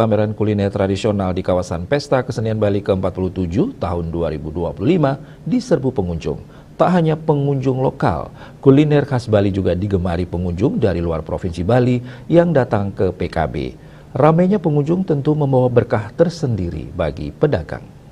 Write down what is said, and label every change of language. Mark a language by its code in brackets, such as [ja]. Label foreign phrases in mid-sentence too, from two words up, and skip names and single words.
[id] pameran kuliner tradisional di kawasan Pesta Kesenian Bali ke-47 tahun 2025 diserbu pengunjung. Tak hanya pengunjung lokal, kuliner khas Bali juga digemari pengunjung dari luar Provinsi Bali yang datang ke PKB. Ramainya pengunjung tentu membawa berkah tersendiri bagi pedagang.